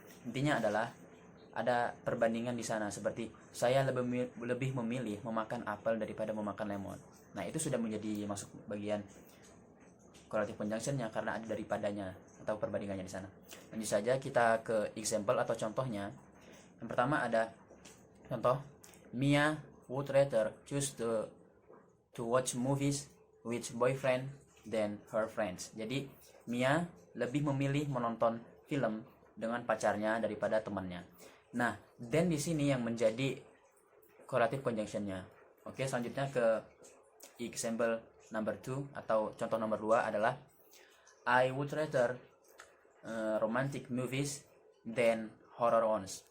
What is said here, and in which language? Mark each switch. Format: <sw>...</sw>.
<id>Intinya adalah ada perbandingan di sana, seperti saya lebih memilih memakan apel daripada memakan lemon. Nah, itu sudah menjadi masuk bagian correlative conjunction-nya karena ada daripadanya atau perbandingannya di sana. Lanjut saja kita ke example atau contohnya. Yang pertama ada contoh,</id> <en>Mia would rather choose to watch movies with boyfriend than her friends.</en> <id>Jadi Mia lebih memilih menonton film dengan pacarnya daripada temannya. Nah, then di sini yang menjadi correlative conjunction-nya. Oke, selanjutnya ke example number 2 atau contoh nomor 2 adalah</id> <en>I would rather romantic movies than horror ones.</en>